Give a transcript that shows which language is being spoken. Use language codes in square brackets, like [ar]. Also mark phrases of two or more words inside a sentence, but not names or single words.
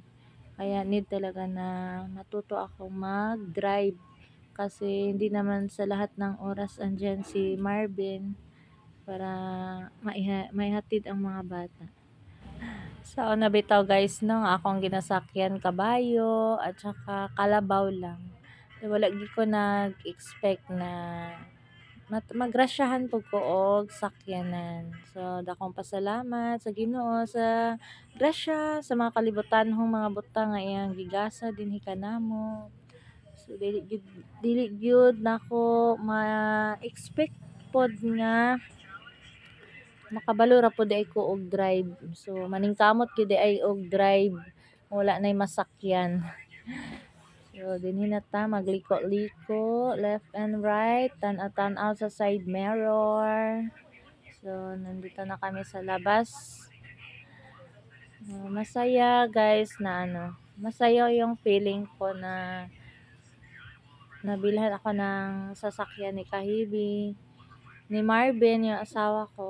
[tl] Kaya need talaga na matuto ako mag-drive kasi hindi naman sa lahat ng oras andyan si Marvin para maihatid ang mga bata. [ceb] So nabitaw guys nung akong ginasakyan kabayo at saka kalabaw lang. Wala gid ko nag-expect na magrasyahan po ko og sakyanan. So dakong pasalamat sa Ginoo sa grasya sa mga kalibutanhong mga butang nga iyang gigasa dinhi kanamo. So dili gyud nako ma-expect pod nga makabalo ra pod ay ko og drive. So maningkamot gyud ay og drive wala nay masakyan. So, dinhi na ta magliko-liko, [en] left and right, [ceb] tan-aw sa side mirror. So, [tl] nandito na kami sa labas. Masaya guys na masaya yung feeling ko na nabilhan ako ng sasakyan ni Kahibi, ni Marvin, yung asawa ko.